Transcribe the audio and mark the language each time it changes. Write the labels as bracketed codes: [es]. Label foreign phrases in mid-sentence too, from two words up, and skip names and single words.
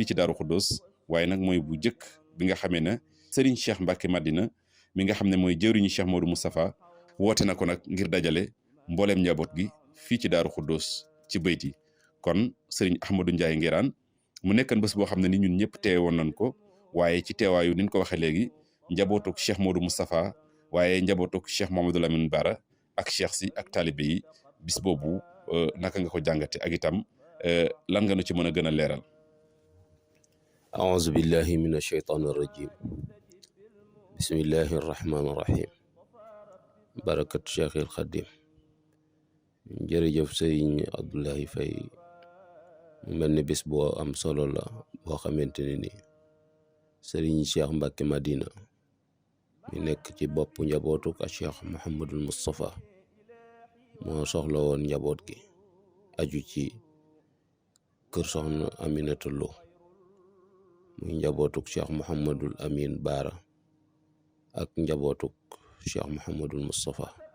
[wo] ci Daaru Xuddoos waaye nag mooy bu jëkk bi nga xamee ne Serigne Cheikh Mbacké Madina mi nga xam ne mooy jëwriñu Cheikh Modou Moustapha woote na ko nag ngir dajale mbooleem njaboot gi fii ci Daaru Xuddoos ci bayti kon Serigne Ahmadou Ndiaye Nguérane mu nekkan bés boo xam ne ni ñun ñëpp teewe woon nañ ko waaye ci teewaayu ni ñu ko waxee léegi njabootuk Cheikh Modou Moustapha waaye njabootuk Cheikh Mouhamadou Lamine Bara ak cheikh si ak taalibe yi bis boobu naka nga ko jàngate ak itam lan nga nu ci mën a gën a leeral. [ar] أعوذ بالله من الشيطان الرجيم بسم الله الرحمن الرحيم بركة شيخ الخديم [wo] jërëjëf sëriñ Abdoulaye Faye mu mel ni bis boo am solo la boo xamante ne ni sëriñ Cheikh Mbacké Madina mi nekk ci bopp njabootu ak Cheikh Mouhamadul Moustapha moo soxla woon njaboot gi aju ci kër soxna Aminata Lo muy njabootuk Cheikh Mouhamadul Amin Bara ak njabootuk Cheikh Mouhamadul Moustapha